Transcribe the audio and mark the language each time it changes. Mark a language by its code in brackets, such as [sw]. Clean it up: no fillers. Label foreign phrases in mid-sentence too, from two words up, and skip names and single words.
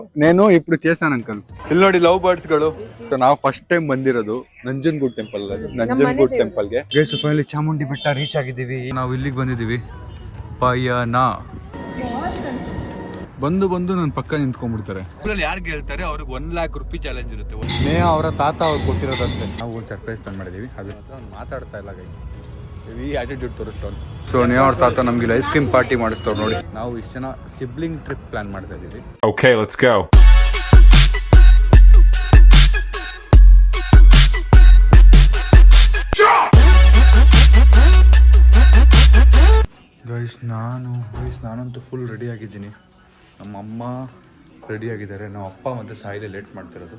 [te] నేను ఇప్పుడు చేశాను [kn] ಅಂಕಲ್. ಇಲ್ಲಿ ನೋಡಿ [en] love birds [kn] ಗಳು. ನಾವು [en] first time [kn] ಬಂದಿರೋದು ನಂಜನಗೂಡು ಟೆಂಪಲ್. ನಂಜನಗೂಡು ಟೆಂಪಲ್ಗೆ ಫೈನಲಿ ಚಾಮುಂಡಿ ಬೆಟ್ಟ ರೀಚ್ ಆಗಿದ್ದೀವಿ. ನಾವು ಇಲ್ಲಿಗೆ ಬಂದಿದ್ದೀವಿ. ಪಯಣ ಬಂದು ನನ್ನ ಪಕ್ಕ ನಿಂತ್ಕೊಂಡ್ಬಿಡ್ತಾರೆ. ಇದ್ರಲ್ಲಿ ಯಾರು ಗೆಲ್ತಾರೆ ಅವ್ರಿಗೆ 1 ಲಕ್ಷ ರೂಪಾಯಿ ಚಾಲೆಂಜ್ ಇರುತ್ತೆ. ಸ್ನೇಹ ಅವರ ತಾತ ಅವ್ರು ಕೊಟ್ಟಿರೋದಂತೆ. ನಾವು ಒಂದು [en] surprise plan [kn] ಮಾಡಿದೀವಿ. ಅದ್ರ ಮಾತಾಡ್ತಾ ಇಲ್ಲ ಗೈಸ್. [en] heavy attitude [kn] ತೋರಿಸ್ತವ್ರು. ಸೊ ನೇಹ ಅವ್ರ ತಾತ ನಮ್ಗೆ [en] ice cream party [kn] ಮಾಡಿಸ್ತವ್ರು ನೋಡಿ. ನಾವು ಇಷ್ಟು ಜನ [en] sibling trip plan [kn] ಮಾಡ್ತಾ ಇದೀವಿ. [en] Okay, let's go. [kn] ನಾನಂತೂ [en] full ready [kn] ಆಗಿದ್ದೀನಿ. ನಮ್ಮ ಅಮ್ಮ ರೆಡಿ ಆಗಿದ್ದಾರೆ. ನಮ್ಮ ಅಪ್ಪ ಮತ್ತು ಸಾಯಿಲೆ ಲೇಟ್ ಮಾಡ್ತಿರೋದು.